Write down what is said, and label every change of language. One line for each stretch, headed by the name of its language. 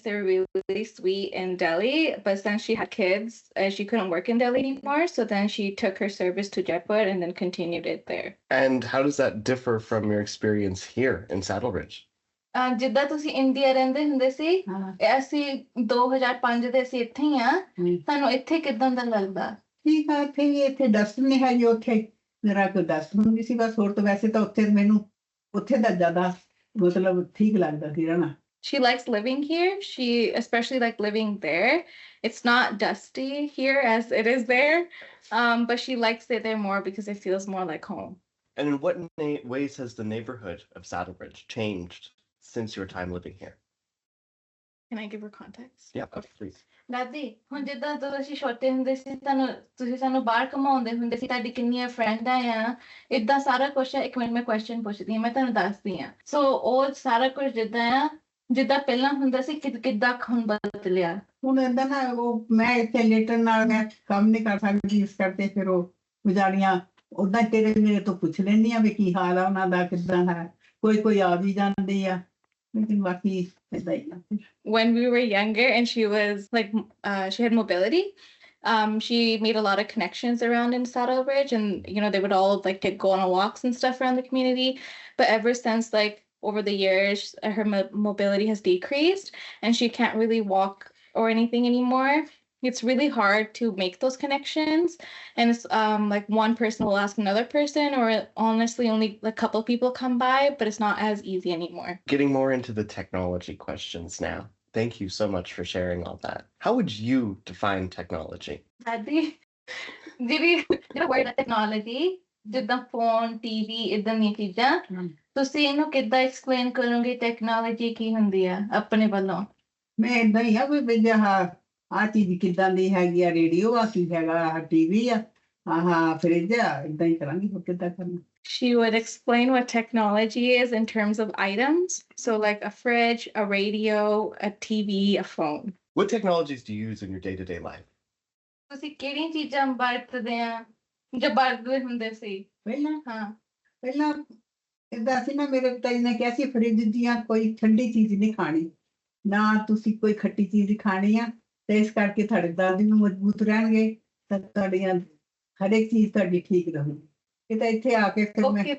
English: They were really sweet in Delhi, but since she had kids, she couldn't work in Delhi anymore. So then she took her service to Jaipur and then continued it there. And how does that differ from your experience here in Saddle Ridge?
Punjabi: ਜਿੱਦਾਂ ਤੁਸੀਂ India ਰਹਿੰਦੇ ਹੁੰਦੇ ਸੀ ਹਾਂ ਅਸੀਂ 2005 ਦੇ ਅਸੀਂ ਇੱਥੇ ਹੀ ਆ ਤੁਹਾਨੂੰ ਇੱਥੇ ਕਿਦਾਂ ਦਾ ਲੱਗਦਾ ਠੀਕ ਆ ਇੱਥੇ ਵੀ ਇੱਥੇ ਡਸਟ ਨਹੀਂ ਹੈਗੀ ਉੱਥੇ ਮੇਰਾ ਕੋਈ ਡਸਟ ਹੁੰਦੀ ਸੀ ਬਸ ਹੋਰ ਤਾਂ ਵੈਸੇ ਤਾਂ ਉੱਥੇ ਮੈਨੂੰ ਉੱਥੇ ਦਾ ਜ਼ਿਆਦਾ ਮਤਲਬ ਠੀਕ ਲੱਗਦਾ ਸੀ ਰਹਿਣਾ
English: She likes living here. She especially liked living there. It's not dusty here as it is there, but she likes it there more because it feels more like home. And in what ways has the neighborhood of Saddle Ridge changed since your time living here? Can I give her context? Yeah, please.
Punjabi: ਦਾਦੀ ਹੁਣ ਜਿੱਦਾਂ ਤੁਸੀਂ ਛੋਟੇ ਹੁੰਦੇ ਸੀ ਤੁਸੀਂ ਸਾਨੂੰ ਬਾਹਰ ਘੁਮਾਉਂਦੇ ਹੁੰਦੇ ਸੀ ਤੁਹਾਡੀ ਕਿੰਨੀਆਂ ਫਰੈਂਡਾਂ ਆ ਇਦਾਂ ਸਾਰਾ ਕੁਝ ਇੱਕ ਮਿੰਟ ਮੈਂ ਕੁਐਸਚਨ ਪੁੱਛਦੀ ਹਾਂ ਮੈਂ ਤੁਹਾਨੂੰ ਦੱਸਦੀ ਹਾਂ ਸੋ ਉਹ ਸਾਰਾ ਕੁਝ ਜਿੱਦਾਂ ਪਹਿਲਾਂ ਹੁੰਦਾ ਸੀ ਕਿੱਦਾਂ ਹੁਣ ਬਦਲਿਆ ਹੁਣ ਏਦਾਂ ਨਾ ਉਹ ਮੈਂ ਇੱਥੇ ਲੇਟਰ ਨਾਲ ਮੈਂ ਕੰਮ ਨਹੀਂ ਕਰ ਸਕਦੀ ਇਸ ਕਰਕੇ ਫਿਰ ਉਹ ਗੁਜ਼ਾਰੀਆਂ ਉਦਾਂ ਤੇਰੇ ਮੇਰੇ ਤੋਂ ਪੁੱਛ ਲੈਂਦੀ ਆ ਵੀ ਕੀ ਹਾਲ ਆ ਉਹਨਾਂ ਦਾ ਕਿੱਦਾਂ ਹੈ ਕੋਈ ਆ ਵੀ ਜਾਂਦੀ ਆ ਲੇਕਿਨ ਬਾਕੀ ਏਦਾਂ ਹੀ ਆ
English: When we were younger and she was like she had mobility, she made a lot of connections around in Saddle Ridge, and they would all like go on walks and stuff around the community. But ever since like over the years her mobility has decreased and she can't really walk or anything anymore. It's really hard to make those connections, and it's like one person will ask another person, or honestly only a couple people come by, but it's not as easy anymore. Getting more into the technology questions now. Thank you so much for sharing all that. How would you define technology?
Punjabi: Daddy, ਜਿਹੜਾ word technology ਜਿੱਦਾਂ phone, TV ਇਦਾਂ ਦੀਆਂ ਚੀਜ਼ਾਂ ਤੁਸੀਂ ਇਹਨੂੰ ਕਿੱਦਾਂ explain ਕਰੋਗੇ technology ਕੀ ਹੁੰਦੀ ਆ ਆਪਣੇ ਵੱਲੋਂ ਮੈਂ ਏਦਾਂ ਹੀ ਆ ਵੀ ਆਹ ਚੀਜ਼ ਕਿੱਦਾਂ ਦੀ ਹੈਗੀ ਆ ਰੇਡੀਓ ਆ ਕੀ ਹੈਗਾ ਆਹ ਟੀਵੀ ਆ ਆਹ ਫਰਿੱਜ ਆ ਏਦਾਂ ਹੀ ਕਰਾਂਗੀ ਹੋਰ ਕਿੱਦਾਂ ਕਰਨਾ
English: She would explain what technology is in terms of items. So like a fridge, a radio, a TV, a phone. What technologies do you use in your day-to-day life?
Punjabi: ਤੁਸੀਂ ਕਿਹੜੀਆਂ ਚੀਜ਼ਾਂ ਵਰਤਦੇ ਆ ਜਾਂ ਵਰਤਦੇ ਹੁੰਦੇ ਸੀ ਪਹਿਲਾਂ ਏਦਾਂ ਸੀ ਨਾ ਮੇਰੇ ਪਿਤਾ ਜੀ ਨੇ ਕਿਹਾ ਸੀ ਫਰਿੱਜ ਦੀਆਂ ਕੋਈ ਠੰਡੀ ਚੀਜ਼ ਨਹੀਂ ਖਾਣੀ ਨਾ ਤੁਸੀਂ ਕੋਈ ਖੱਟੀ ਚੀਜ਼ ਖਾਣੀ ਆ ਤੇ ਇਸ ਕਰਕੇ ਤੁਹਾਡੇ ਦੰਦ ਵੀ ਮਜ਼ਬੂਤ ਰਹਿਣਗੇ ਤਾਂ ਤੁਹਾਡੀਆਂ ਹਰੇਕ ਚੀਜ਼ ਤੁਹਾਡੀ ਠੀਕ ਰਹੂਗੀ ਇਹ ਤਾਂ ਇੱਥੇ ਆ ਕੇ ਫਿਰ ਮੈਂ